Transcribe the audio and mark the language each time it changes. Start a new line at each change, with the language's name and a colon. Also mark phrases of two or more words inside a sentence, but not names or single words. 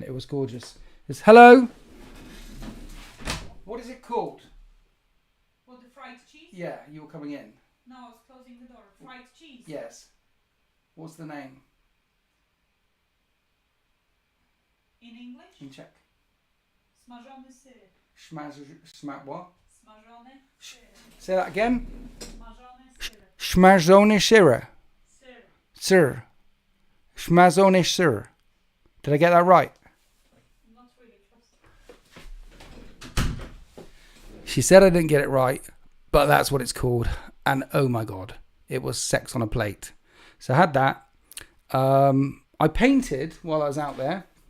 English: It was gorgeous. It's hello. What is it called? What, the fried cheese? Yeah, you were coming in. No, I was closing the door. Fried cheese? Yes. What's the name? In English? In Czech.
Czech: Smażony syr.
English: What?
Czech: Smażony syr.
English: Say that again.
Czech: Smażony syr. Smażony syr. Syr. Sir. Smażony syr.
English: Did I get that right? Not really. She said I didn't get it right, but that's what it's called. And oh my God, it was sex on a plate. So I had that. I painted while I was out there.